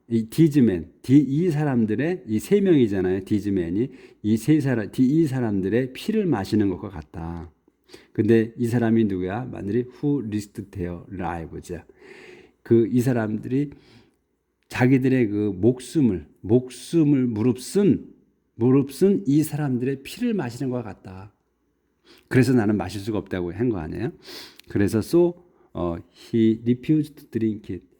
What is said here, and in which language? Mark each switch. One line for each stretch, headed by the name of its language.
Korean: 이 디즈맨 이 사람들의 이 세 명이잖아요. 디즈맨이 이 사람들의 피를 마시는 것과 같다. 근데 이 사람이 누구야? 만일이
English: who risked their lives.
Korean: 이 사람들이 자기들의 그 목숨을 무릅쓴 이 사람들의 피를 마시는 것과 같다. 그래서 나는 마실 수가 없다고 한 거 아니에요? 그래서
English: he refused to drink it.